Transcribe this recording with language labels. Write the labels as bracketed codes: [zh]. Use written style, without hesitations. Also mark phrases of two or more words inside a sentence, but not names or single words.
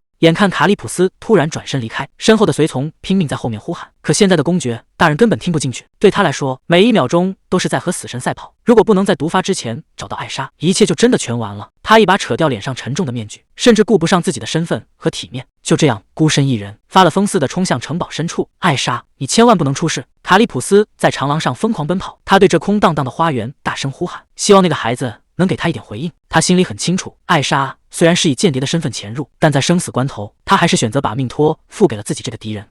[zh] 眼看卡利普斯突然轉身離開，身後的隨從拼命在後面呼喊，可現在的公爵大人根本聽不進去，對他來說，每一秒鐘都是在和死神賽跑。如果不能在毒發之前找到艾莎，一切就真的全完了。他一把扯掉臉上沉重的面具，甚至顧不上自己的身份和體面，就這樣孤身一人，發了瘋似的衝向城堡深處。艾莎，你千萬不能出事！卡利普斯在長廊上瘋狂奔跑，他对這空蕩蕩的花園大聲呼喊，希望那個孩子能給他一點回應。他心裡很清楚，艾莎雖然是以間諜的身份潛入，但在生死關頭，他還是選擇把命托付給了自己這個敵人。